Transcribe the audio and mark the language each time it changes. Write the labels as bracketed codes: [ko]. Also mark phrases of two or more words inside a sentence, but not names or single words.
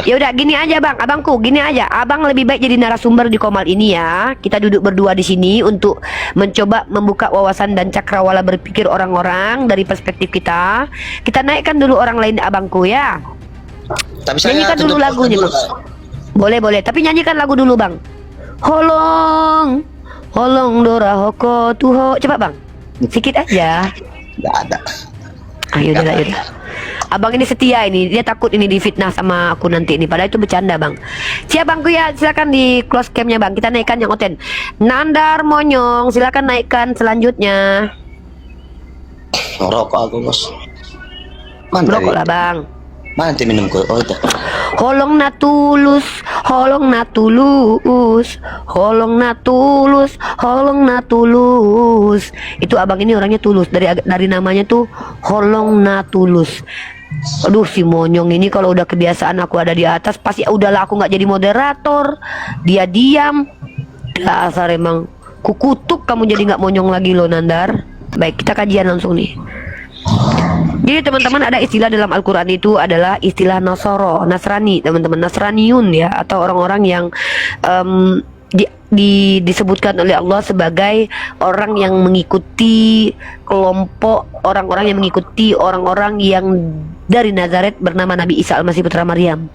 [id] Ya udah gini aja bang, abangku gini aja. Abang lebih baik jadi narasumber di Komal ini ya. Kita duduk berdua di sini untuk mencoba membuka wawasan dan cakrawala berpikir orang-orang dari perspektif kita. Kita naikkan dulu orang lain abangku ya. Tapi saya Nyanyikan dulu tutup lagunya dulu, bang. Boleh, tapi nyanyikan lagu dulu bang. Holong, holong dora hoko tuho. Coba bang, sedikit aja. Nggak ada. Ayo udah. Abang ini setia ini, dia takut ini difitnah sama aku nanti ini. Padahal itu bercanda bang. Siap bangku ya, silakan di [en] close camnya [id] bang. Kita naikkan yang oten. Nandar Monyong, silakan naikkan selanjutnya. Ngerokok aku bos. Mana Merokok tadi? lah bang. Mana nanti minumku? Oh itu. [bbc] Holong na tulus, holong na tulus, holong na tulus, holong na tulus. [id] Itu abang ini orangnya tulus, dari namanya tuh Holong na tulus. Aduh si Monyong ini kalau udah kebiasaan aku ada di atas pasti udahlah aku nggak jadi moderator. Dia diam. Dasar emang kukutuk kamu jadi nggak monyong lagi lo Nandar. Baik kita kajian langsung nih. Jadi teman-teman ada istilah dalam Al-Quran itu adalah istilah Nasrani teman-teman, Nasraniun ya, atau orang-orang yang disebutkan oleh Allah sebagai orang yang mengikuti kelompok orang-orang yang mengikuti orang-orang yang dari Nazaret bernama Nabi Isa Al-Masih Putra Maryam.